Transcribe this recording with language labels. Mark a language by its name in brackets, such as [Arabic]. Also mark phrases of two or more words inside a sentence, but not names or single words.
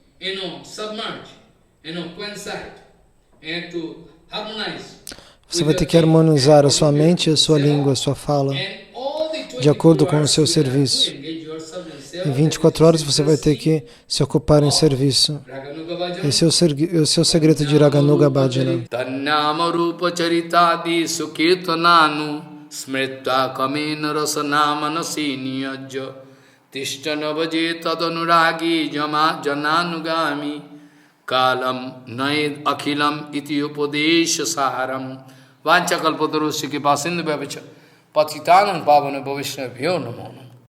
[Portuguese] Você vai ter que harmonizar a sua mente, a sua língua, a sua fala, de acordo com o seu serviço. Em 24 horas você vai ter que se ocupar em serviço. Esse é o seu segredo de Raganuga Bhajana. [Sanskrit] Tannama rupa charitadi sukirtananu smrita kamena rasanama nasiniyajya tishtana vaje tadanuragi jananugami Kalam naid akhilam iti upadesha saharam vancha kalpatarusya ki pasindu bhavicha patitanam pavana bhavishna bhyo namo.